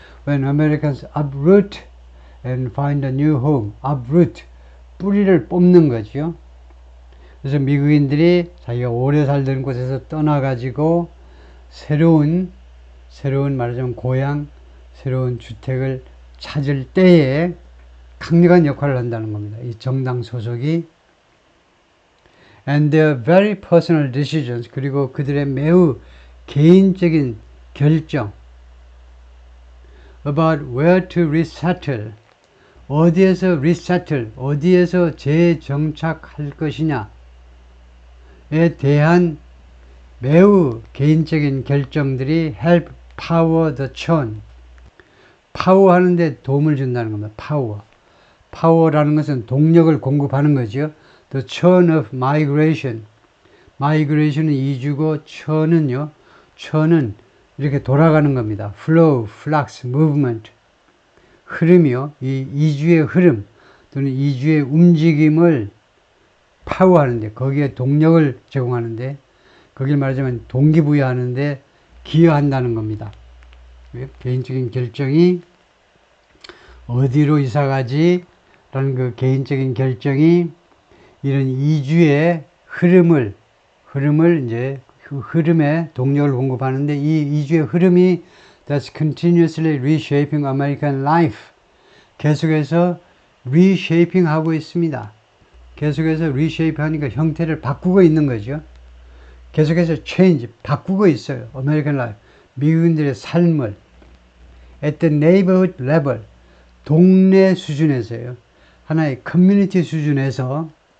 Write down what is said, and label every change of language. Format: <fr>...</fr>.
<en>When Americans uproot and find a new home, uproot,</en> <ko>뿌리를 뽑는 거죠. 그래서 미국인들이 자기가 오래 살던 곳에서 떠나가지고 새로운 말하자면 고향, 새로운 주택을 찾을 때에 강력한 역할을 한다는 겁니다. 이 정당 소속이.</ko> <en>And their very personal decisions,</en> <ko>그리고 그들의 매우 개인적인 결정</ko> <en>about where to resettle,</en> <ko>어디에서 resettle, 어디에서 재정착할 것이냐에 대한 매우 개인적인 결정들이</ko> <en>help power the churn,</en> <ko>파워하는데 도움을 준다는 겁니다. 파워라는 것은 동력을 공급하는 거죠.</ko> <en>The churn of migration,</en> <ko>migration은 이주고 churn은 이렇게 돌아가는 겁니다.</ko> <en>flow, flux, movement, 흐름이요.</en> <ko>이 이주의 흐름 또는 이주의 움직임을 파워하는데, 거기에 동력을 제공하는데, 거길 말하자면 동기부여하는데 기여한다는 겁니다. 개인적인 결정이 어디로 이사가지 라는 그 개인적인 결정이 이런 이주의 흐름을 이제 그 흐름에 동력을 공급하는데, 이 이주의 흐름이</ko> <en>that's continuously reshaping American life,</en> <ko>계속해서 reshaping 하고 있습니다. 계속해서 reshape 하니까 형태를 바꾸고 있는 거죠. 계속해서 change, 바꾸고 있어요.</ko> <en>American life,</en> <ko>미국인들의 삶을</ko> <en>at the neighborhood level,</en> <ko>동네 수준에서요. 하나의 커뮤니티 수준에서.</ko>